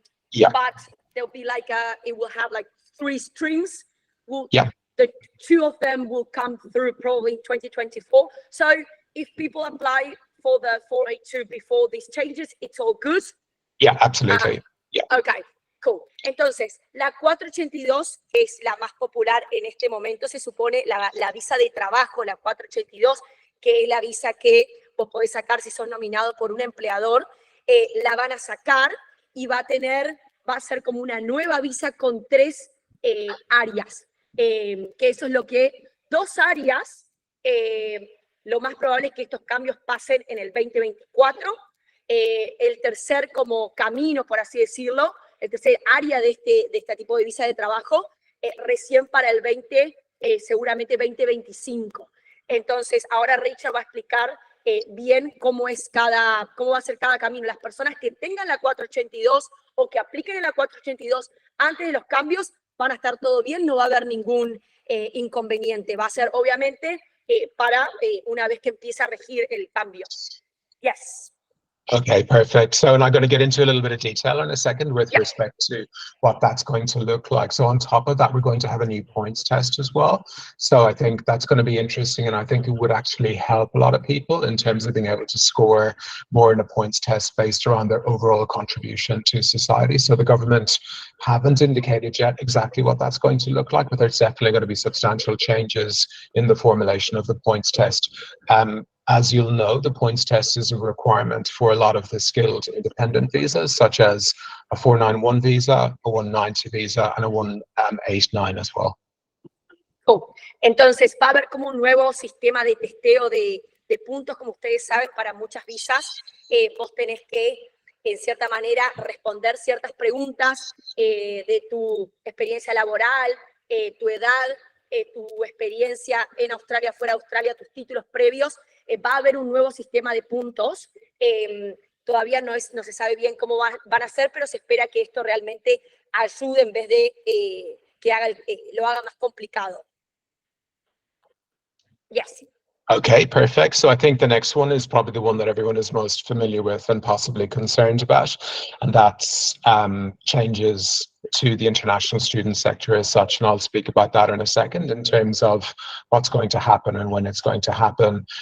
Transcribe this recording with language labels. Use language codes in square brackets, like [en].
[en] Yeah. But there'll be like it will have like 3 streams. Yeah. The 2 of them will come through probably 2024. So if people apply for the 482 before these changes, it's all good. Yeah, absolutely. Yeah. Okay, cool. [es] Entonces, la 482, que es la más popular en este momento, se supone la visa de trabajo, la 482, que es la visa que vos podés sacar si sos nominado por un empleador, la van a sacar y va a ser como una nueva visa con 3 áreas, que eso es lo que 2 áreas, lo más probable es que estos cambios pasen en el 2024, el tercer como camino, por así decirlo, el tercer área de este tipo de visa de trabajo, recién para el seguramente 2025. Entonces, ahora Richard va a explicar bien cómo va a ser cada camino. Las personas que tengan la 482 o que apliquen en la 482 antes de los cambios van a estar todo bien, no va a haber ningún inconveniente. Va a ser obviamente para una vez que empiece a regir el cambio. [en] Yes. Okay, perfect. So, and I'm going to get into a little bit of detail in a second with Yeah. respect to what that's going to look like. So on top of that, we're going to have a new points test as well. So I think that's going to be interesting, and I think it would actually help a lot of people in terms of being able to score more in a points test based around their overall contribution to society. So the government haven't indicated yet exactly what that's going to look like, but there's definitely going to be substantial changes in the formulation of the points test. As you'll know, the points test is a requirement for a lot of the skilled independent visas, such as a 491 visa, a 190 visa, and a 189 as well. [es] Oh, entonces va a haber como un nuevo sistema de testeo de puntos, como ustedes saben, para muchas visas. Vos tenés que, en cierta manera, responder ciertas preguntas de tu experiencia laboral, tu edad, tu experiencia en Australia, fuera de Australia, tus títulos previos. Va a haber un nuevo sistema de puntos. Todavía no se sabe bien cómo van a ser, pero se espera que esto realmente ayude en vez de que lo haga más complicado. [en] Yes. Okay, perfect. So I think the next one is probably the one that everyone is most familiar with and possibly concerned about, and that's changes to the international student sector as such. And I'll speak about that in a second in terms of what's going to happen and when it's going to happen.